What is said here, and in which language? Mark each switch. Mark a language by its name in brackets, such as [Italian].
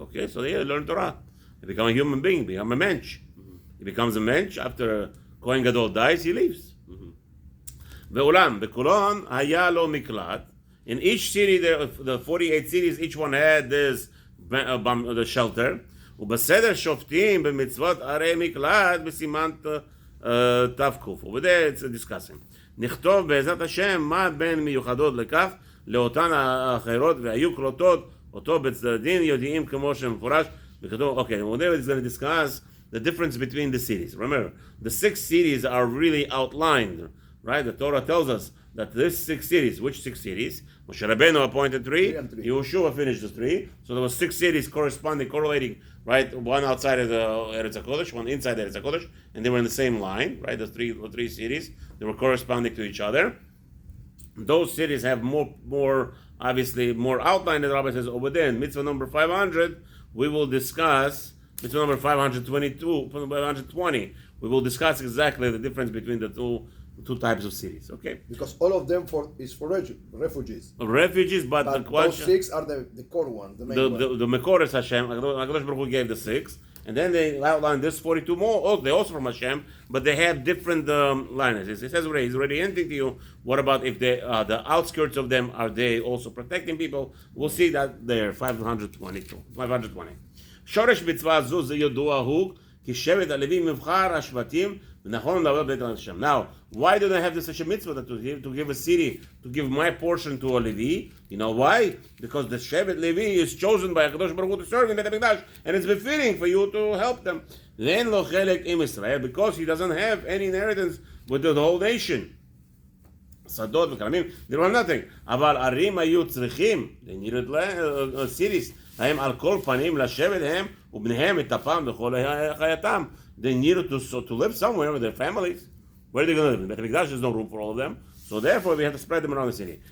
[English] Okay, so they learn Torah. They become a human being, become a mensch. Mm-hmm. He becomes a mensch. After Kohen Gadol dies, he leaves. [Hebrew] Ve'ulam, bekulon haya lo miklat. [English] In each city, the 48 cities, each one had this the shelter. [Hebrew] ובסדר שופטים במצוות ערי מקלט בסימן ת"ק. [English] Over there it's discussing. [Hebrew] נכתוב בעזרת השם מה בין מיוחדות לכך לאותן האחרות והיו קלוטות אותו בצדדים יודעים כמו שמפורש וכתוב. [English] Okay, over there it's going to discuss the difference between the cities. Remember, the 6 cities are really outlined, right? The Torah tells us that this 6 cities, which 6 cities? Moshe Rabbeinu appointed 3, 3 and 3. Yehoshua finished the 3. So there was 6 cities correlating, right? One outside of the Eretz HaKodesh, one inside Eretz HaKodesh, and they were in the same line, right? The three cities, they were corresponding to each other. Those cities have more obviously more outline. The Rabbi says over there in mitzvah number 500, we will discuss mitzvah number 522, 520. We will discuss exactly the difference between the two types of cities. Okay, Because all of them is for refugees. refugees, but the But question, those 6 are the core one, the main one. the Mekor is Hashem. HaKadosh Baruch Hu gave the 6, and then they outlined this 42 more. Oh, they're also from Hashem, but they have different lines. It says already, he's already hinting to you. What about if they the outskirts of them, are they also protecting people? We'll see that there. 520. [Hebrew] שורש מצווה זו זה ידוע הוא כי שבט הלוי מבחר השבטים ונכון לדבר בית השם. [English] Now, why do they have this such a mitzvah to give a city, to give my portion to a Levi? You know why? Because the Shevet Levi is chosen by HaKadosh Baruch Hu to serve in Beit HaMikdash, and it's befitting for you to help them. Then [Hebrew] lo chelek im Israel, [English] because he doesn't have any inheritance with the whole nation. [Hebrew] שדות וכרמים, [English] they don't have nothing. [Hebrew] אבל ערים היו צריכים, [English] they needed cities, [Hebrew] הם על כל פנים לשבת הם ובניהם את אפם בכל חייתם. [English] They needed to live somewhere with their families. Where are they going to live? In Beit HaMikdash, there's no room for all of them. So therefore, we have to spread them around the city.